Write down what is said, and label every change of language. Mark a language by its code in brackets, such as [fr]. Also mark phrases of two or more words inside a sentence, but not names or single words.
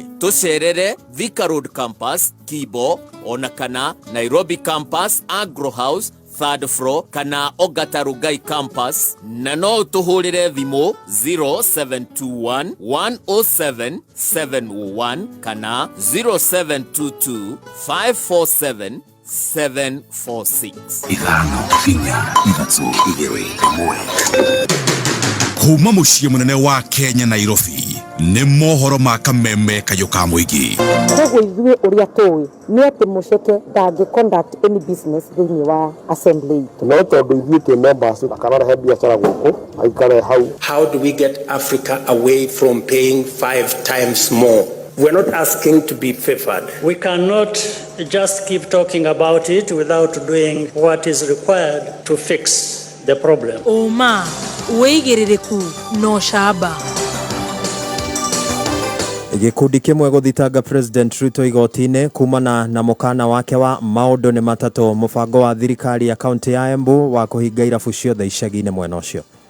[ki] Tucerere Thika Road Campus, Kibo, ona kana Nairobi Campus, Agro House, [en] 3rd floor, [ki] kana Ogata Rugai Campus, na no tuhurire thimu 0721 107 701 kana 0722 547 746. Ithano kinya ithatũ igĩrĩ ĩmwe. Kuma muciĩ munene wa Kenya Nairobi nĩ mohoro ma kameme kayo ka muingi. Koguo ithuĩ ũrĩa tũĩ nĩ atĩ Mũceke ndangĩ [en] conduct any business [ki] thĩinĩ wa assembly. No tondũ ithuĩ twĩ members akarehe biacara gũkũ aikare hau. [en] How do we get Africa away from paying 5 times more? We're not asking to be favored. We cannot just keep talking about it without doing what is required to fix the problem. [ki] Oma, weigiririku no shaba. Gikundi kimwe guthitanga President Ruto igotine kumana na mukana wake wa maundu ni matatu mubango wa thirikari ya kaunti ya Embu wa kuhinga irabu ciothe icagi-ini mwena ucio.